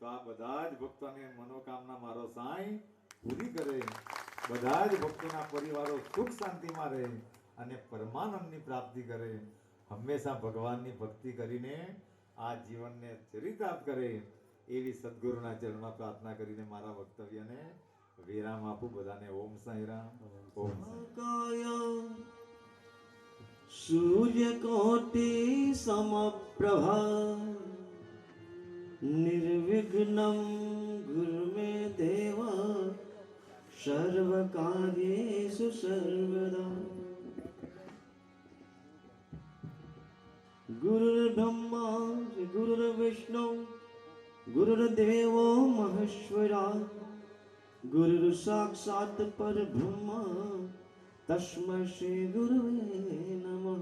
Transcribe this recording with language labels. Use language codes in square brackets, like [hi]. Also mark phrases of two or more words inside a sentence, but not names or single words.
[gu] આ બધા જ ભક્તોની મનોકામના મારો સાંઈ પૂરી કરે, બધા જ ભક્તોના પરિવારો સુખ શાંતિમાં રહે અને પરમાનંદની પ્રાપ્તિ કરે, હંમેશા ભગવાનની ભક્તિ કરીને આ જીવનને ચરિતાર્થ કરે, એવી સદગુરુના ચરણમાં પ્રાર્થના કરીને મારા વક્તવ્યને વિરામ આપું. બધાને ઓમ સાંઈરામ. ઓમ સાંઈ. [sa] सूर्यकोटि समप्रभा निर्विघ्नं गुरु मे देव सर्वकार्येषु सर्वदा. गुरुर्ब्रह्मा गुरुर्विष्णु गुरुर्देवो महेश्वरा गुरुर् साक्षात् परब्रह्म तस्मै श्री गुरुवे नमः.